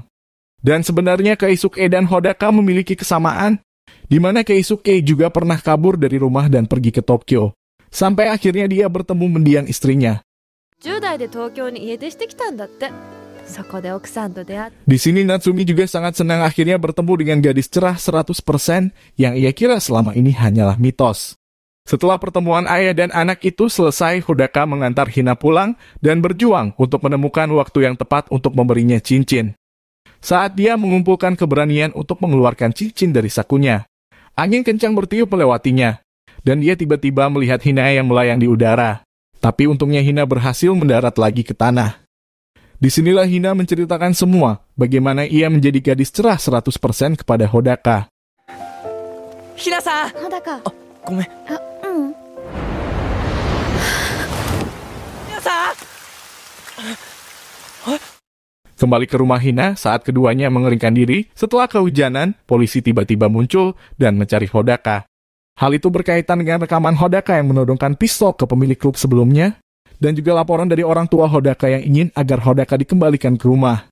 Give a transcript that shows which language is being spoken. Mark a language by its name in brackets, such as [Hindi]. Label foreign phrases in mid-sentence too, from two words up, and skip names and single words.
[Indonesian] Dan sebenarnya Keisuke dan Hodaka memiliki kesamaan, di mana Keisuke juga pernah kabur dari rumah dan pergi ke Tokyo. Sampai akhirnya dia bertemu mendiang istrinya. [Japanese] 10 代で東京に家出してきたんだって。そこで奥さんと出会って。 [Indonesian] Di sini Natsumi juga sangat senang akhirnya bertemu dengan gadis cerah 100% yang ia kira selama ini hanyalah mitos. Setelah pertemuan ayah dan anak itu selesai, Hodaka mengantar Hina pulang dan berjuang untuk menemukan waktu yang tepat untuk memberinya cincin. Saat dia mengumpulkan keberanian untuk mengeluarkan cincin dari sakunya, angin kencang bertiup melewatinya, dan dia tiba-tiba melihat Hina yang melayang di udara. Tapi untungnya Hina berhasil mendarat lagi ke tanah. Disinilah Hina menceritakan semua, bagaimana ia menjadi gadis cerah 100% kepada Hodaka. [Japanese] ひなさん。小高。ごめん。うん。ひなさん。 [Indonesian] Kembali ke rumah Hina saat keduanya mengeringkan diri, setelah kehujanan, polisi tiba-tiba muncul dan mencari Hodaka. Hal itu berkaitan dengan rekaman Hodaka yang menodongkan pistol ke pemilik klub sebelumnya, dan juga laporan dari orang tua Hodaka yang ingin agar Hodaka dikembalikan ke rumah.